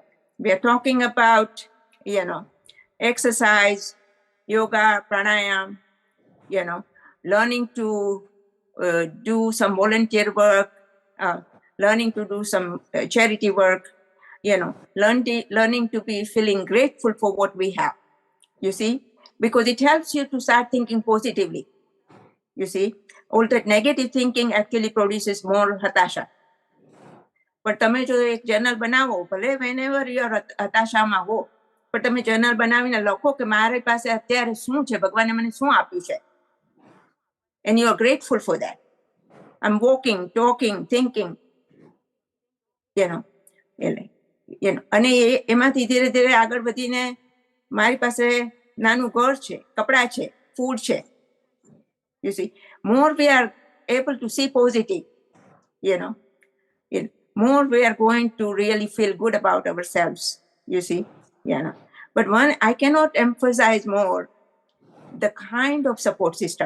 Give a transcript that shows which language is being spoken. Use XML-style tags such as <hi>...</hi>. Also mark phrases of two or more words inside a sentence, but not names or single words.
<en>We are talking about, exercise, yoga, pranayam, learning to do some volunteer work, learning to do some charity work, learning to be feeling grateful for what we have, you see, because it helps you to start thinking positively. You see, all that negative thinking actually produces more hatasha.</en> <gu>પણ તમે જો એક જર્નલ બનાવો, ભલે</gu> <en>whenever you are</en> <gu>હતાશામાં હો, પણ તમે જર્નલ બનાવીને લખો કે મારી પાસે અત્યારે શું છે, ભગવાને મને શું આપ્યું છે,</gu> <en>and you are grateful for that. I'm walking, talking, thinking,</en> <gu>અને એમાંથી ધીરે ધીરે આગળ વધીને મારી પાસે નાનું ઘર છે, કપડા છે, ફૂડ છે.</gu> <en>You see, more we are able to see positive, more we are going to really feel good about ourselves, you see. But one, I cannot emphasize more the kind of support system.</en>